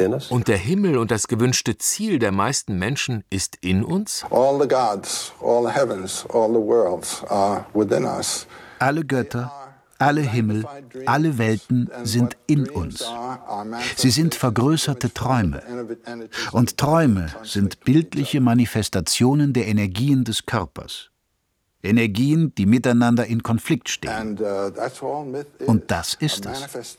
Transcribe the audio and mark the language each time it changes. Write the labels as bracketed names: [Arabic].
[German] Und der Himmel und das gewünschte Ziel der meisten Menschen ist in uns? [English] All the gods, all the heavens, all the worlds are within us. [German] Alle Götter, alle Himmel, alle Welten sind in uns. Sie sind vergrößerte Träume. Und Träume sind bildliche Manifestationen der Energien des Körpers. Energien, die miteinander in Konflikt stehen. Und das ist es.